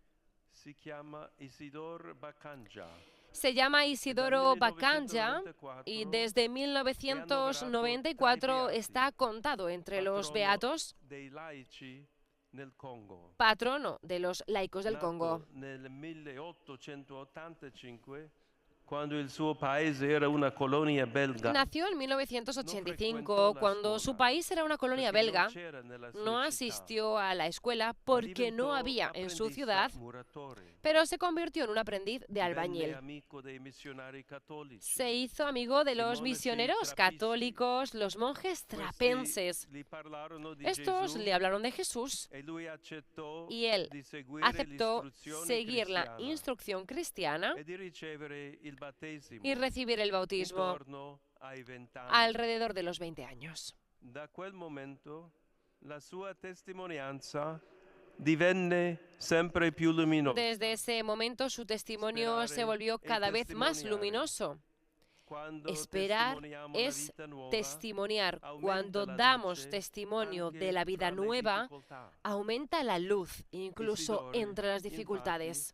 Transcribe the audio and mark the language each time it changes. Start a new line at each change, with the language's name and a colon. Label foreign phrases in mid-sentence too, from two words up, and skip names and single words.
Spanish: Se llama Isidoro Bakanja y desde 1994 está contado entre los beatos, patrono de los laicos del Congo.
Italian: quando il suo paese era una colonia belga.
Spanish: Nació en 1985, cuando su país era una colonia belga. No asistió a la escuela porque no había en su ciudad, pero se convirtió en un aprendiz de albañil. Se hizo amigo de los misioneros católicos, los monjes trapenses. Estos le hablaron de Jesús y él aceptó seguir la instrucción cristiana y recibir el bautismo alrededor de los 20 años.
Italian: Da quel momento la sua testimonianza divenne sempre più luminosa.
Spanish: Desde ese momento su testimonio se volvió cada vez más luminoso. Esperar es testimoniar. Cuando damos testimonio de la vida nueva, aumenta la luz, incluso entre las dificultades.